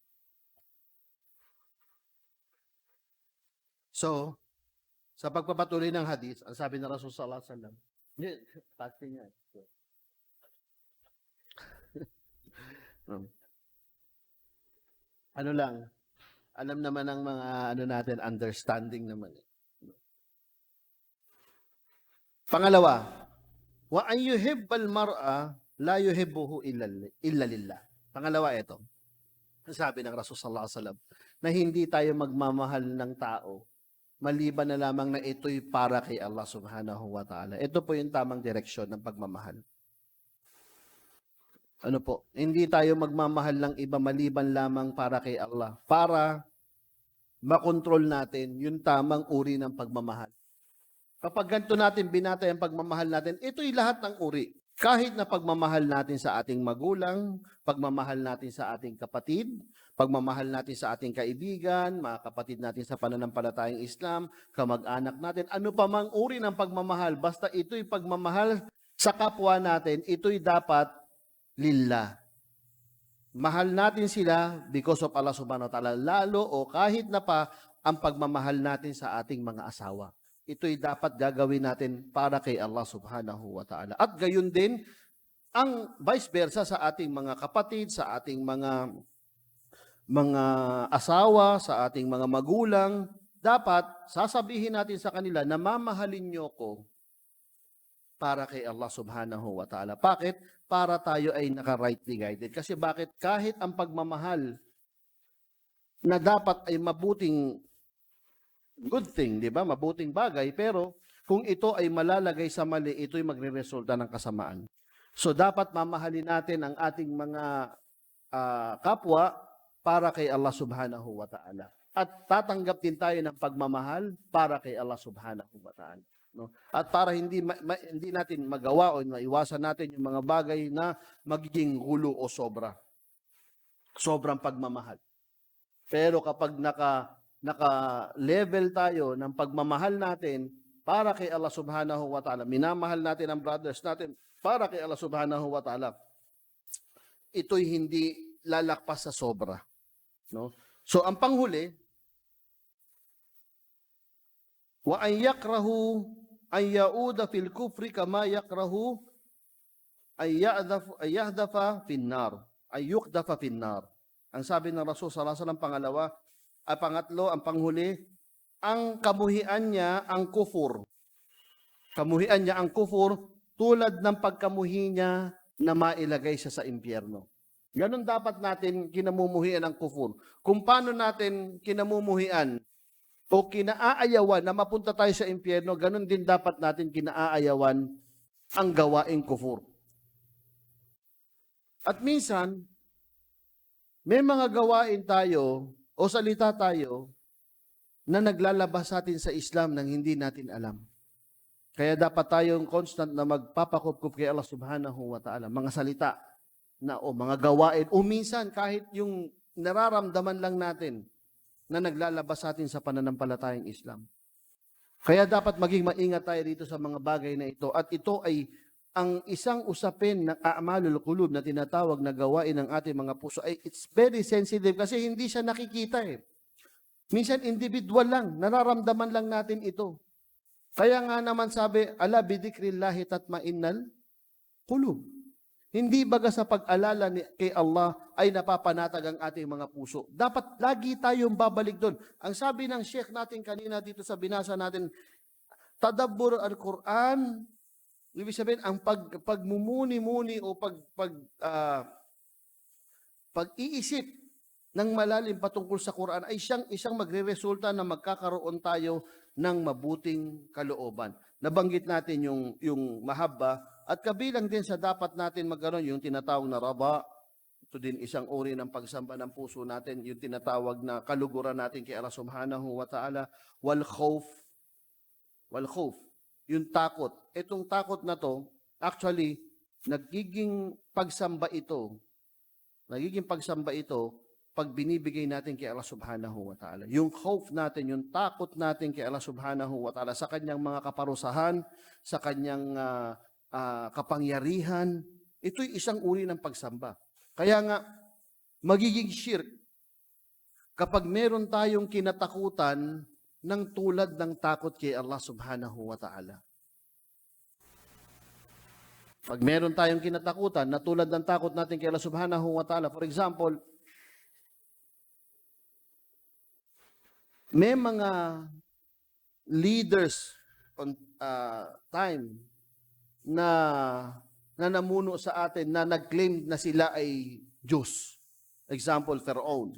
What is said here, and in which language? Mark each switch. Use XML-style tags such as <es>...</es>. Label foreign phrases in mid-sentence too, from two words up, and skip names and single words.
<tl>So, sa pagpapatuloy ng hadith, ang sabi ng Rasul</tl> <ar>صلى الله عليه وسلم,</ar> <tl>fasting yan. Ano lang, alam naman ng mga natin, understanding naman. Pangalawa,</tl> <ar>وأن يحب المرء لا يحبه إلا لله.</ar> <tl>Pangalawa ito. Sabi ng Rasul</tl> <ar>صلى الله عليه وسلم</ar> <tl>na hindi tayo magmamahal ng tao maliban na lamang na ito'y para kay Allah</tl> <ar>سبحانه وتعالى.</ar> <tl>Ito po yung tamang direksyon ng pagmamahal. Ano po, hindi tayo magmamahal ng iba maliban lamang para kay Allah, para makontrol natin yung tamang uri ng pagmamahal. Kapag ganito natin binatay ang pagmamahal natin, ito'y lahat ng uri. Kahit na pagmamahal natin sa ating magulang, pagmamahal natin sa ating kapatid, pagmamahal natin sa ating kaibigan, mga kapatid natin sa pananampalatayang Islam, kamag-anak natin, ano pa mang uri ng pagmamahal, basta ito'y pagmamahal sa kapwa natin, ito'y dapat lillah. Mahal natin sila</tl> <en>because of</en> <tl>Allah</tl> <ar>سبحانه وتعالى,</ar> <tl>lalo o kahit na pa ang pagmamahal natin sa ating mga asawa. Ito'y dapat gagawin natin para kay Allah</tl> <ar>سبحانه وتعالى.</ar> <tl>At gayon din, ang vice versa sa ating mga kapatid, sa ating mga asawa, sa ating mga magulang, dapat sasabihin natin sa kanila na mamahalin niyo ko para kay Allah</tl> <ar>سبحانه وتعالى.</ar> <tl>Bakit? Para tayo ay naka-</tl> <en>rightly guided.</en> <tl>Kasi bakit? Kahit ang pagmamahal na dapat ay mabuting</tl> <en>good thing,</en> <tl>di ba? Mabuting bagay, pero kung ito ay malalagay sa mali, ito'y magre-resulta ng kasamaan. So dapat mamahalin natin ang ating mga kapwa para kay Allah</tl> <ar>سبحانه وتعالى.</ar> <tl>At tatanggap din tayo ng pagmamahal para kay Allah</tl> <ar>سبحانه وتعالى.</ar> <tl>No? At para hindi natin magawa o maiwasan natin yung mga bagay na magiging gulo o sobra. Sobrang pagmamahal. Pero kapag naka-level tayo ng pagmamahal natin para kay Allah</tl> <ar>سبحانه وتعالى,</ar> <tl>minamahal natin ang brothers natin para kay Allah</tl> <ar>سبحانه وتعالى,</ar> <tl>ito'y hindi lalakpas sa sobra. No? So, ang panghuli,</tl> <ar>وأن يكره أن يعود في الكفر كما يكره أن يقذف في النار، أن يقذف في النار.</ar> <tl>Ang sabi ng Rasul</tl> <ar>صلى الله عليه وسلم,</ar> <tl>pangalawa, pangatlo, ang panghuli, ang kamuhian niya ang kufur. Kamuhian niya ang kufur tulad ng pagkamuhi niya na mailagay siya sa impyerno. Ganon dapat natin kinamumuhian ang kufur. Kung paano natin kinamumuhian o kinaayawan na mapunta tayo sa impyerno, ganon din dapat natin kinaayawan ang gawaing kufur. At minsan, may mga gawain tayo o salita tayo na naglalabas sa atin sa Islam nang hindi natin alam. Kaya dapat tayong constant na magpapakupkup kay Allah</tl> <ar>سبحانه وتعالى.</ar> <tl>Mga salita na o mga gawain o minsan kahit yung nararamdaman lang natin na naglalabas sa atin sa pananampalatayang Islam. Kaya dapat maging maingat tayo dito sa mga bagay na ito. At ito ay ang isang usapin ng</tl> <ar>أعمال القلوب</ar> <tl>na tinatawag na gawain ng ating mga puso ay</tl> <en>it's very sensitive</en> <tl>kasi hindi siya nakikita eh. Minsan individual lang, nararamdaman lang natin ito. Kaya nga naman sabi,</tl> <ar>ألا بذكر الله تطمئن القلوب.</ar> <tl>Hindi baga sa pag-alala kay Allah ay napapanatag ang ating mga puso. Dapat lagi tayong babalik doon. Ang sabi ng Sheikh natin kanina dito sa binasa natin,</tl> <ar>تدبر القرآن,</ar> <tl>ibig sabihin, ang pagmumuni-muni o pag-iisip ng malalim patungkol sa Quran ay isang magre-resulta na magkakaroon tayo ng mabuting kalooban. Nabanggit natin yung mahabba at kabilang din sa dapat natin magkaroon yung tinatawag na raba. Ito din isang uri ng pagsamba ng puso natin, yung tinatawag na kaluguran natin kay Allah</tl> <ar>سبحانه وتعالى، والخوف,</ar> <tl>yung takot. Itong takot na to, actually, nagiging pagsamba ito pag binibigay natin kay Allah</tl> <ar>سبحانه وتعالى.</ar> <tl>Yung khawf natin, yung takot natin kay Allah</tl> <ar>سبحانه وتعالى</ar> <tl>sa kanyang mga kaparusahan, sa kanyang kapangyarihan, ito'y isang uri ng pagsamba. Kaya nga, magiging shirk kapag meron tayong kinatakutan ng tulad ng takot kay Allah</tl> <ar>سبحانه وتعالى.</ar> <tl>Pag meron tayong kinatakutan na tulad ng takot natin kay Allah</tl> <ar>سبحانه وتعالى,</ar> <en>for example,</en> <tl>may mga</tl> <en>leaders on time</en> <tl>na namuno sa atin na nag-claim na sila ay Diyos. Example, Pharaoh.</tl>